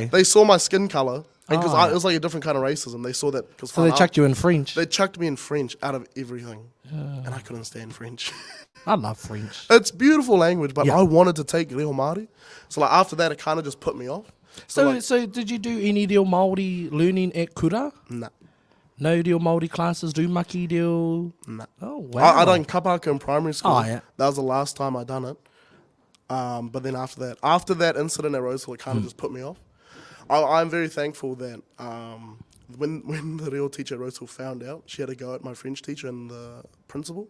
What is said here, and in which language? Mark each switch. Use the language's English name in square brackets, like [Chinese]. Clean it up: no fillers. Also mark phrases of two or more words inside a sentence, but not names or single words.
[English] They saw my skin colour. And because it was like a different kind of racism. They saw that. So they chucked you in French? They chucked me in French out of everything. And I couldn't stand French. I love French. It's beautiful language, but I wanted to take [Māori] reo Māori. [English] So like after that, it kind of just put me off. So did you do any [Māori] reo Māori [English] learning at kura? Nah. No [Māori] reo Māori [English] classes, do [Māori] maki reo? [English] Nah. Oh, wow. I done kapaka in primary school. Oh, yeah. That was the last time I done it. But then after that incident at Rosehill, it kind of just put me off. I'm very thankful that when the reo teacher at Rosehill found out, she had to go at my French teacher and the principal.